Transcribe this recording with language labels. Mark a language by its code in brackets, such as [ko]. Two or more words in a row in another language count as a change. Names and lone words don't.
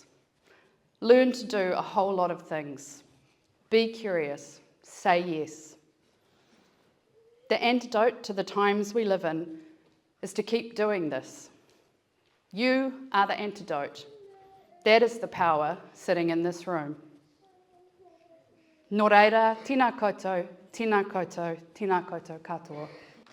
[en] Learn to do a whole lot of things. Be curious. Say yes. The antidote to the times we live in is to keep doing this. You are the antidote. That is the power sitting in this room. [mi] Nō reira, tēnā koutou, tēnā koutou, tēnā koutou katoa.